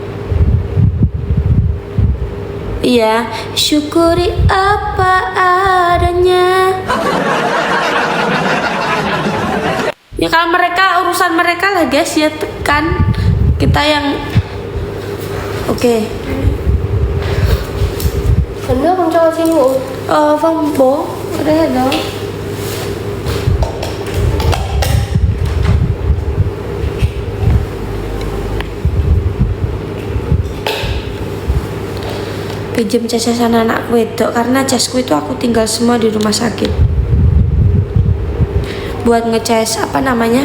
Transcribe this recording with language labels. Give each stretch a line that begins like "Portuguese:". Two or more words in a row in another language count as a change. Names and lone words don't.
Indonesian: Iya, syukuri apa adanya. Ya kalau mereka urusan mereka lah guys ya, kan kita yang oke.
Vietnamese: Kenapa con cho chị ngủ. Vâng bố, ở đây là đó.
Indonesian: Pinjam casan
Javanese: anak wedok
Indonesian: karena casku itu aku tinggal semua di rumah sakit. Buat ngecas apa namanya?